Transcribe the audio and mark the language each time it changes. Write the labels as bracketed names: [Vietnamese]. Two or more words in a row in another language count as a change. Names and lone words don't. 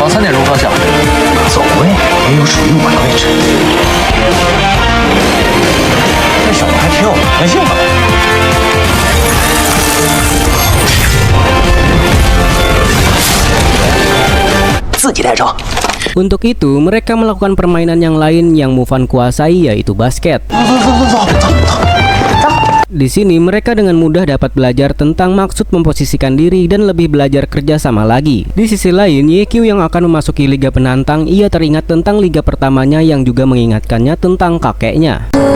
[Chinese] 往3点钟方向走位也有属于我的位置。这小子还挺有弹性的。自己带着。 [Indonesian] Untuk itu, mereka melakukan permainan yang lain yang Mufan kuasai, yaitu basket. Di sini mereka dengan mudah dapat belajar tentang maksud memposisikan diri dan lebih belajar kerja sama lagi. Di sisi lain, YQ yang akan memasuki liga penantang, ia teringat tentang liga pertamanya yang juga mengingatkannya tentang kakeknya.